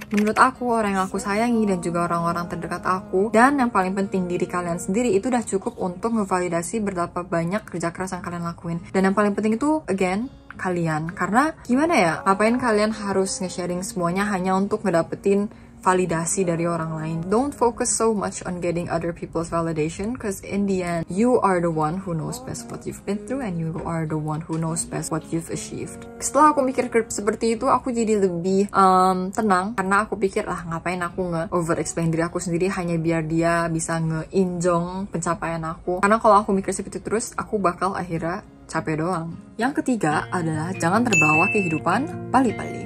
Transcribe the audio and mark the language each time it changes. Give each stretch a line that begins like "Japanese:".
Indonesian: Menurut aku, orang yang aku sayangi dan juga orang-orang terdekat aku dan yang paling penting diri kalian sendiri itu udah cukup untuk ngevalidasi betapa banyak kerja keras yang kalian lakuin. Dan yang paling penting itu again kalian, karena gimana ya, ngapain kalian harus nge-sharing semuanya hanya untuk ngedapetin validasi dari orang lain.
English: Don't focus so much on getting other people's validation, because in the end you are the one who knows best what you've been through and you are the one who knows best what you've achieved.
Indonesian: Setelah aku mikir seperti itu, aku jadi lebih tenang, karena aku pikir ngapain aku over explain diri aku sendiri hanya biar dia bisa ngeinjong pencapaian aku. Karena kalau aku mikir seperti itu terus, aku bakal akhirnya capek doang. Yang ketiga adalah jangan terbawa kehidupan pali-pali.